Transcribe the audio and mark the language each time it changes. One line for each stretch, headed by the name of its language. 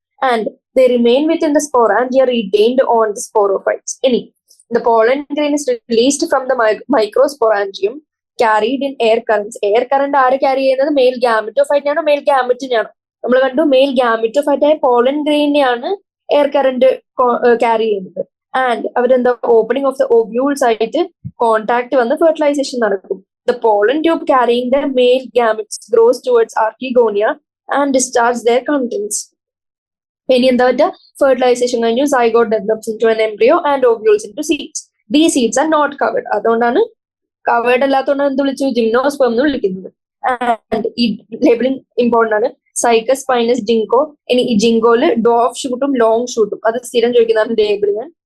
English: And they remain within the sporangia retained on the sporophytes. Any the pollen grain is released from the microsporangium carried in air currents. Air current ആര് carry ചെയ്യുന്നത്? Male ഗാമറ്റോഫൈറ്റിനാണോ male ഗാമറ്റിനാണോ? നമ്മൾ കണ്ടു male gametophyte ആയ pollen ഗ്രെയിനെയാണ് air current carry ചെയ്യുന്നത്. And അവരെന്താ ഓപ്പണിംഗ് ഓഫ് ദ ഓവ്യൂൾസ് ആയിട്ട് കോൺടാക്ട് വന്ന് ഫെർട്ടിലൈസേഷൻ നടക്കും. The pollen tube carrying the male gametes grows towards archegonia and discharge their contents.
Malayalam: ഇനി എന്താ പറ്റുക?
English: Fertilisation കഴിഞ്ഞു zygote develops into an embryo and ovules into seeds. These seeds are not covered.
Malayalam: അതുകൊണ്ടാണ് covered അല്ലാത്തതുകൊണ്ടാണ് എന്ത് വിളിച്ചു? Gymnosperm എന്ന് വിളിക്കുന്നത്. And ഈ ലേബിളിംഗ് ഇമ്പോർട്ടന്റ് ആണ്. Cycas spinous ജിങ്കോ. ഇനി ഈ ജിങ്കോയില് ഡ്വാർഫ് ഷൂട്ടും ലോങ് ഷൂട്ടും, അത് സ്ഥിരം ചോദിക്കുന്നതാണ് ലേബിളിങ്.